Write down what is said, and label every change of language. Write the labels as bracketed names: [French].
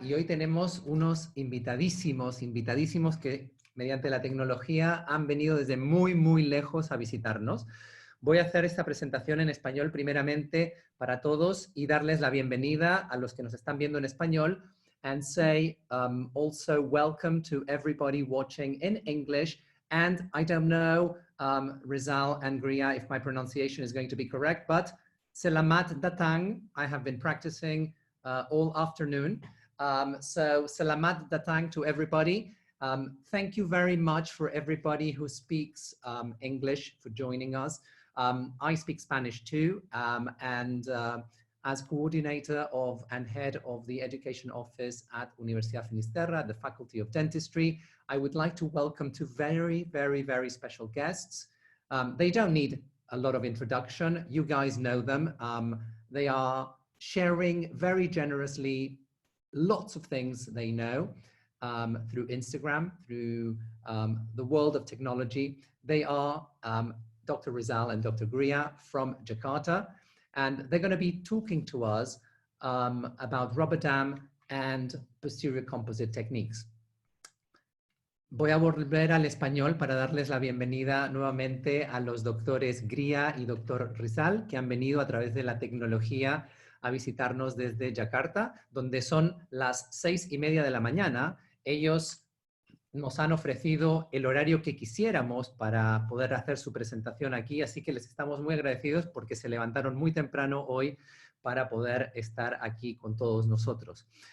[Spanish] Y hoy tenemos unos invitadísimos que mediante la tecnología han venido desde muy lejos a visitarnos. Voy a hacer esta presentación en español primeramente para todos y darles la bienvenida a los que nos están viendo en español [English] and say also welcome to everybody watching in English. And I don't know, Rizal and Griya, if my pronunciation is going to be correct, but [Indonesian] Selamat datang. [English] I have been practicing all afternoon. So [Indonesian] selamat datang [English] to everybody. Thank you very much for everybody who speaks English for joining us. I speak Spanish too, and as coordinator of and head of the education office at Universidad Finis, the Faculty of Dentistry, I would like to welcome two very special guests. They don't need a lot of introduction. You guys know them. They are sharing very generously lots of things they know through Instagram, through the world of technology. They are Dr. Rizal and Dr. Griya from Jakarta, and they're going to be talking to us about rubber dam and posterior composite techniques. [Spanish] Voy a volver al español para darles la bienvenida nuevamente a los doctores Griya y doctor Rizal, que han venido a través de la tecnología a visitarnos desde Yakarta, donde son las 6:30 de la mañana. Ellos nos han ofrecido el horario que quisiéramos para poder hacer su presentación aquí, así que les estamos muy agradecidos porque se levantaron muy temprano hoy para poder estar aquí con todos nosotros.